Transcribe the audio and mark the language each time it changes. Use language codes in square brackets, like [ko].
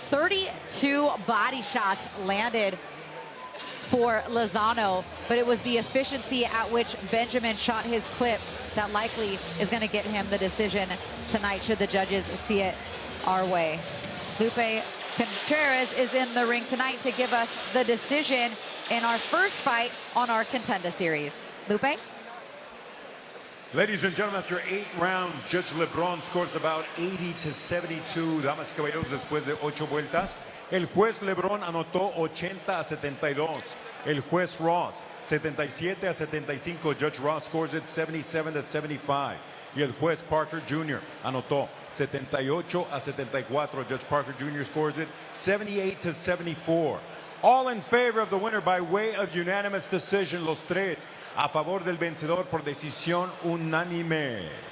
[en] 32 body shots landed for Lozano, but it was the efficiency at which Benjamin shot his clip that likely is going to get him the decision tonight, should the judges see it our way. Lupe Contender is in the ring tonight to give us the decision in our first fight on our Contender series. Lupe? Ladies and gentlemen, after 8 rounds, Judge LeBron scores about 80-72. [es] Damas y caballeros, después de 8 vueltas, el juez LeBron anotó 80-72. El juez Ross, 77-75. [en] Judge Ross scores it 77-75. [es] Y el juez Parker Jr. anotó 78-74. [en] Judge Parker Jr. scores it 78-74. All in favor of the winner by way of unanimous decision. [es] Los tres a favor del vencedor por decisión unánime.